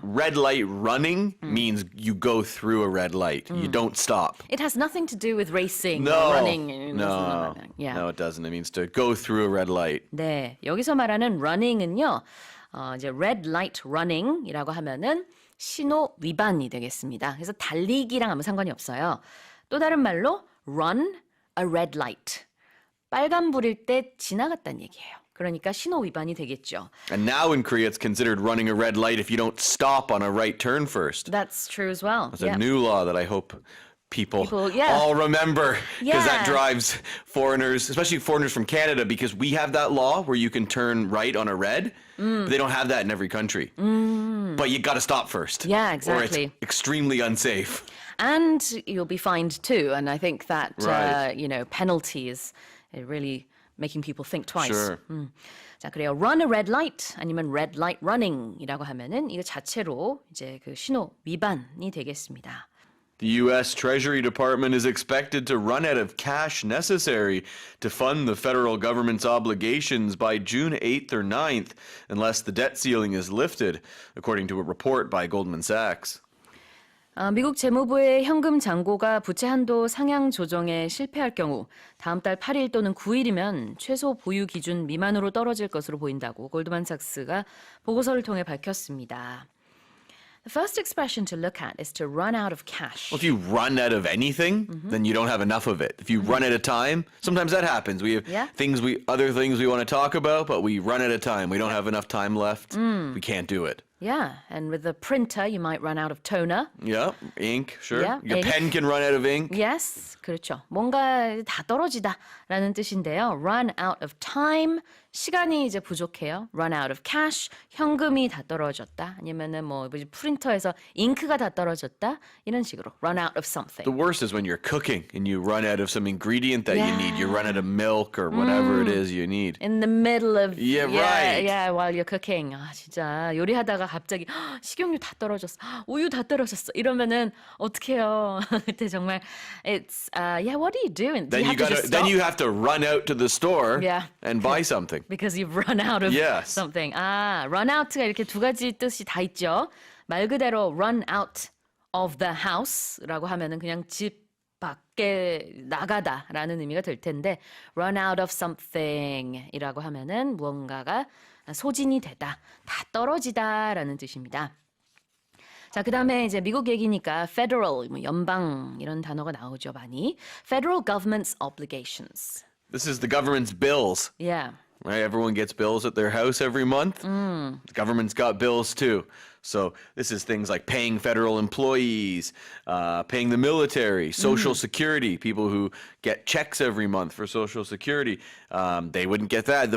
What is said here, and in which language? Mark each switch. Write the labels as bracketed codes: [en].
[en] red light running means you go through a red light. You don't stop. It has nothing to do with racing No. or running. No. Yeah. No, it doesn't. It means to go through a red light. [ko] 네, 여기서 말하는 running은요, 이제 [en] red light running [ko] 이라고 하면은 신호 위반이 되겠습니다. 그래서 달리기랑 아무 상관이 없어요. 또 다른 말로 [en] run a red light. [ko] 빨간불일 때 지나갔다는 얘기예요. 그러니까 신호 위반이 되겠죠. [en] And now in Korea, it's considered running a red light if you don't stop on a right turn first. That's true as well. It's a new law that I hope people yeah. all remember, because that Yeah. drives foreigners, especially foreigners from Canada, because we have that law where you can turn right on a red, but they don't have that in every country. But you got to stop first. Yeah, Or it's exactly. extremely unsafe. And you'll be fined too. And I think that, Right. penalty is really making people think twice. Sure. [ko] 자, 그래요. [en] Run a red light [ko] 아니면 [en] red light running [ko] 이라고 하면은 이거 자체로 이제 그 신호 위반이 되겠습니다. [en] The U.S. Treasury Department is expected to run out of cash necessary to fund the federal government's obligations by June 8th or 9th, unless the debt ceiling is lifted, according to a report by Goldman Sachs. [ko] 미국 재무부의 현금 잔고가 부채 한도 상향 조정에 실패할 경우 다음 달 8일 또는 9일이면 최소 보유 기준 미만으로 떨어질 것으로 보인다고 골드만삭스가 보고서를 통해 밝혔습니다. [en] The first expression to look at is to run out of cash. Well, if you run out of anything, then you don't have enough of it. If you run out of time, sometimes that happens. We have other things we want to talk about, but we run out of time. We don't have enough time left. We can't do it. Yeah, and with the printer, you might run out of toner. Yeah, ink, sure. Yeah, Your ink. pen can run out of ink. Yes, [ko] 그렇죠. 뭔가 다 떨어지다라는 뜻인데요. [en] Run out of time, [ko] 시간이 이제 부족해요. [en] Run out of cash, [ko] 현금이 다 떨어졌다. 아니면은 뭐 프린터에서 잉크가 다 떨어졌다. 이런 식으로 [en] run out of something. The worst is when you're cooking and you run out of some ingredient that you need. You run out of milk or whatever it is you need. In the middle of right. Yeah, while you're cooking. [ko] 아, 진짜 요리하다가 갑자기 식용유 다 떨어졌어. 우유 다 떨어졌어. 이러면은 어떡해요. 그때 정말 [en] it's what do you do? Do Then you have to run out to the store and buy something. Because you've run out of Yes. something. [ko] run out가 이렇게 두 가지 뜻이 다 있죠. 말 그대로 [en] run out of the house [ko] 라고 하면은 그냥 집 밖에 나가다라는 의미가 될 텐데 [en] run out of something [ko] 이라고 하면은 무언가가 소진이 되다, 다 떨어지다라는 뜻입니다. 자, 그다음에 이제 미국 얘기니까 federal, 뭐 연방 이런 단어가 나오죠, 많이. [en] Federal government's obligations. This is the government's bills. Yeah. Right? Everyone gets bills at their house every month. The government's got bills too. So this is things like paying federal employees, paying the military, Social Security, people who get checks every month for Social Security. They wouldn't get that.